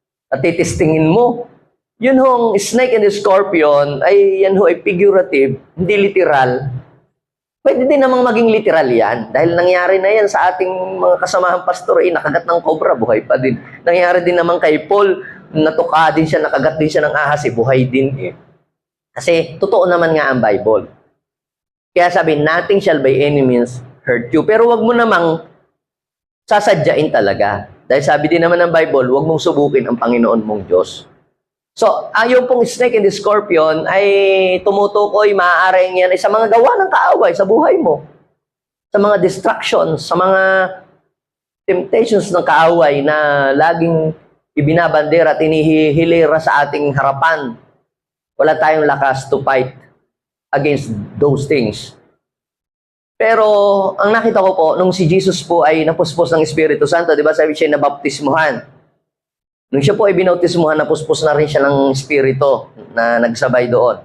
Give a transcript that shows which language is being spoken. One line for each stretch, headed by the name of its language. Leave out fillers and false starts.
Filipino: At titestingin mo. Yun hong snake and the scorpion, ay yan ho ay figurative, hindi literal. Pwede din namang maging literal yan. Dahil nangyari na yan sa ating mga kasamahang pastor, nakagat ng cobra, buhay pa din. Nangyari din naman kay Paul, natuka din siya, nakagat din siya ng ahas, buhay din. Kasi totoo naman nga ang Bible. Kaya sabi,
English: nothing shall by any means hurt you.
Filipino: Pero wag mo namang sasadyain talaga. Dahil sabi din naman ng Bible, wag mong subukin ang Panginoon mong Diyos. So, yung pong snake and the scorpion ay tumutukoy, maaaring yan ay sa mga gawa ng kaaway sa buhay mo. Sa mga distractions, sa mga temptations ng kaaway na laging ibinabandera at inihihilera sa ating harapan. Wala tayong lakas
English: to fight against those things.
Filipino: Pero, ang nakita ko po, nung si Jesus po ay napuspos ng Espiritu Santo, di ba sabi siya nabaptismuhan? Nung siya po ay binautismuhan, napuspos na rin siya ng Espiritu na nagsabay doon.